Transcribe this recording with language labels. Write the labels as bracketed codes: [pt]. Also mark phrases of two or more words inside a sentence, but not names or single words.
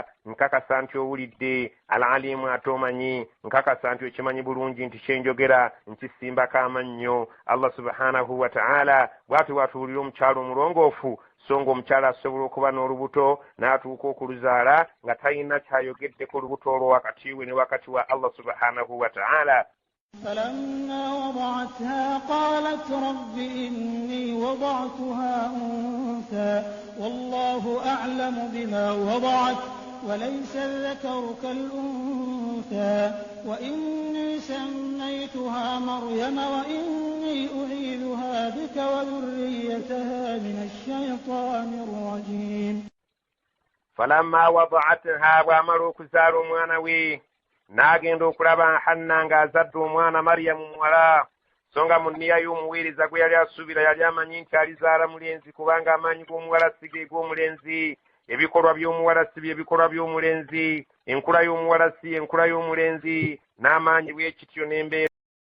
[lg] Nkakasa nti owulidde. Al-alimu ate omanyi. Nkakasa nti okimanyi bulungi nti kyenjogera nkisimbako amannyo. [ar] الله سبحانه وتعالى [lg] bw'atyo bw'atuwulira omukyalo omulongoofu, so ng'omukyala asobola okuba n'olubuto n'atuuka okuluzaala nga talina kyayogeddeko olubuto olwo wakati we ne wakati wa [ar] الله سبحانه وتعالى. فلما وضعتها قالت رب إني وضعتها أنثى والله أعلم بما وضعت وليس الذكر كالأنثى وإني سميتها مريم وإني أعيذها بك وذريتها من الشيطان الرجيم. فلما وضعتها وأمروا كزار مانوي [lg] n'agenda okulaba Hanna ng'azadde omwana Maryamu muwala, so nga mu nniya y'omuweereza gwe yali asuubira yali amanyi nti alizaala mulenzi, kubanga amaanyi g'omuwala si ge g'omulenzi, ebikolwa by'omuwala si bye bikolwa by'omulenzi, enkula y'omuwala si enkula y'omulenzi, n'amaanyi bwe kityo n'embeera